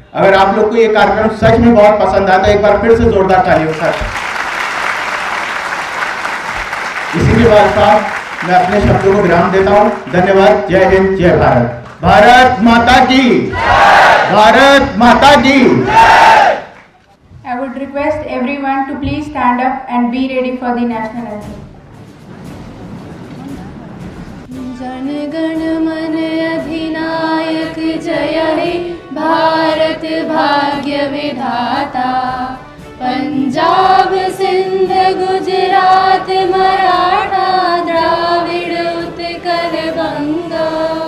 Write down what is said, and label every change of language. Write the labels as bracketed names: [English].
[Hindi] अगर आप लोग को ये कार्यक्रम सच में बहुत पसंद आता है, एक बार फिर से जोरदार तालियों के साथ। इसी के साथ मैं अपने शब्दों को विराम देता हूँ। धन्यवाद। जय हिंद, जय भारत। भारत माता की, भारत माता की। [English] I would request everyone to please stand up and be ready for the national anthem. [Hindi] Jana Gana मन अधिनायक जय हे भारत भाग्य विधाता। पंजाब सिंध गुजरात मराठा द्राविड़ उत्कल बंगा।